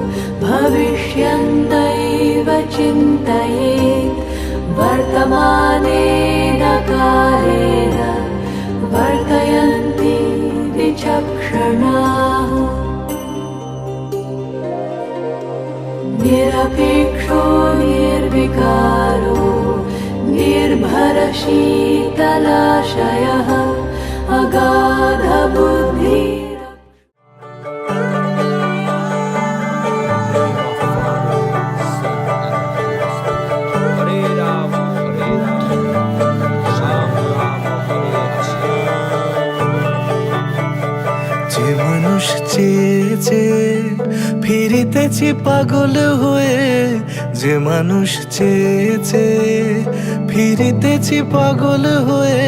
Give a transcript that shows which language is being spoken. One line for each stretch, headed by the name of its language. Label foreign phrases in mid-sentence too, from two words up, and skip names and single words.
Sanskrit: भविष्यन्नैव चिन्तयेत् वर्तमानेन कालेन वर्तयन्ति विचक्षणाः निरपेक्षो निर्विकारो निर्भरशीतलाशयः अगाधबुद्धिः
Bangla: যে মানুষ চেয়েছে ফিরিতেছি পাগল হয়ে যে মানুষ চেয়েছে ফিরিতেছি পাগল হয়ে